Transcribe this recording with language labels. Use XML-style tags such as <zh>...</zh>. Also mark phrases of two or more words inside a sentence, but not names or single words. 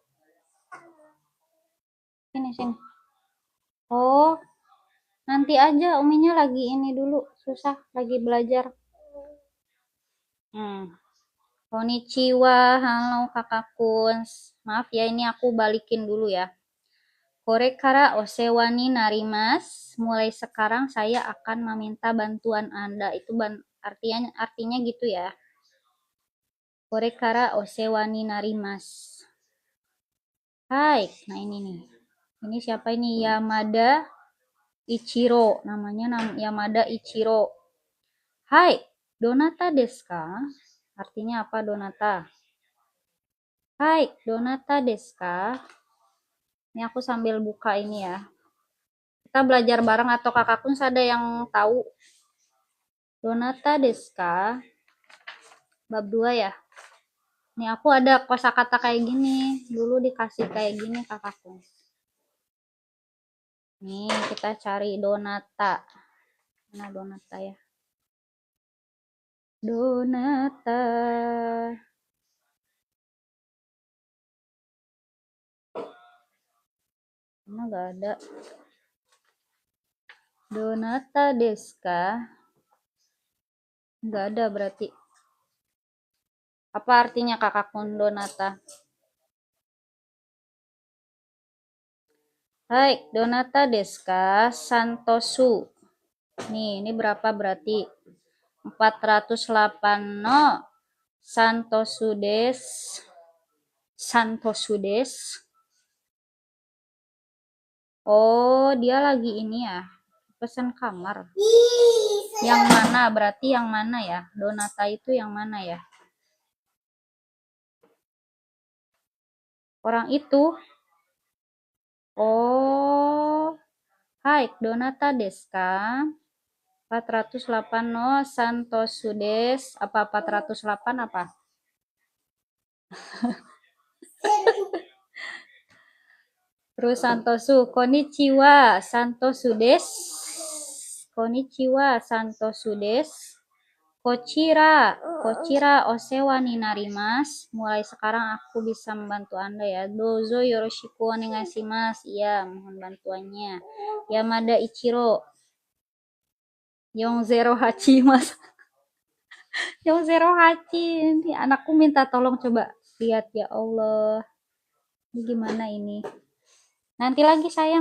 <id>Sini. Oh, nanti aja Uminya lagi ini dulu. Susah, lagi belajar. Konnichiwa, halo Kakak Kuns. Maaf ya, ini aku balikin dulu ya.</id> <ja>これからお世話になります.</ja> <id>Mulai sekarang saya akan meminta bantuan Anda. Itu artinya gitu ya.</id> <ja>これからお世話になります.</ja> <id>Hai, nah ini nih. Ini siapa ini? Yamada Ichiro. Namanya Yamada Ichiro.</id> <ja>はい、どなたですか?</ja> <id>Artinya apa donata?</id> <ja>はい、どなたですか?</ja> <id>Ini aku sambil buka ini ya. Kita belajar bareng atau Kakak pun ada yang tahu?</id> <ja>どなたですか?</ja> <id>Bab 2 ya. Nih aku ada kosakata kayak gini. Dulu dikasih kayak gini Kakakku. Nih kita cari donata. Mana donata ya? Donata. Mana gak ada.</id> <ja>どなたですか?</ja> <id>Nggak ada berarti. Apa artinya kakak kun donata?</id> <ja>はい、どなたですか?</ja> <id>Santosu. Nih, ini berapa berarti?</id> <ja>408の。サントスです. サントスです.</ja> <id>Oh, dia lagi ini ya. Pesan kamar. Yang mana? Berarti yang mana ya? Donata itu yang mana ya? Orang itu. Oh. Hai,</id> <ja>どなたですか? 408のサントスです.</ja> <id>Apa 408 apa? Terus santosu.</id> <ja>こんにちはサントスです。こんにちはサントスです. こちらお世話になります.</ja> <id>Mulai sekarang aku bisa membantu Anda ya.</id> <ja>どうぞよろしくお願いします.</ja> <id>Iya, mohon bantuannya. Yamada Ichiro. 408 Mas. 408. Ini anakku minta tolong coba lihat ya Allah. Ini gimana ini? Nanti lagi sayang.</id>